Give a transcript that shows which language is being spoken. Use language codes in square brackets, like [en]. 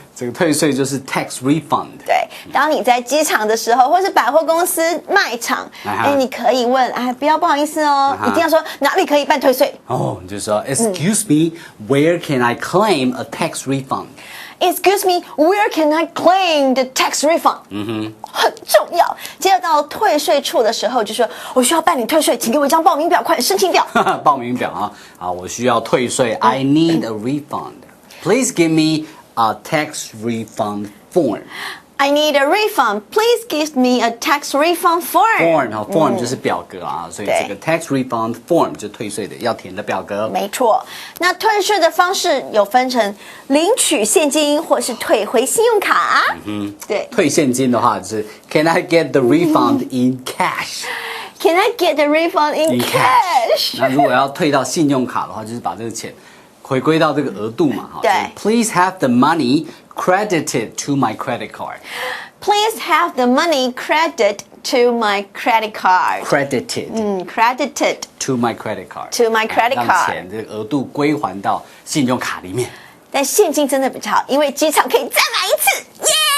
[zh] 这个退税就是 tax refund。对，当你在机场的时候，或是百货公司卖场，你可以问，不好意思哦，一定要说哪里可以办退税。哦，你就说 [en] Excuse me, where can I claim a tax refund? Excuse me, where can I claim the tax refund? [zh] 很重要。接着到退税处的时候，就说我需要办理退税，请给我一张报名表，快点申请表。报名表啊，我需要退税。 [en] I need a refund. Please give me a tax refund form. I need a refund. Please give me a tax refund form. [zh] Form 就是表格啊，所以这个 tax refund form 就退税的要填的表格。没错，那退税的方式有分成领取现金或是退回信用卡。对，退现金的话就是 [en] Can I get the refund in cash? Can I get the refund in cash? [zh] 那如果要退到信用卡的话，就是把这个钱回归到这个额度嘛。对。 [en] Please have the money credited to my credit card. Please have the money credited to my credit card. Credited to my credit card. To my credit card. [zh] 让钱这个额度归还到信用卡里面。但现金真的比较好，因为机场可以再买一次，耶！